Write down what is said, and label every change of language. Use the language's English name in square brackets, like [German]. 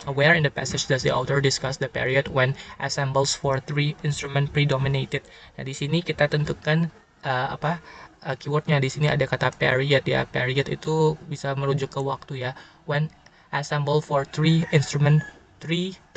[English] Where in the passage does the author discuss the period when ensembles for three instrument predominated? [Indonesian] Nah, di sini kita tentukan keywordnya. Di sini ada kata period ya. Period itu bisa merujuk ke waktu ya. [English] When ensemble for three instrument three.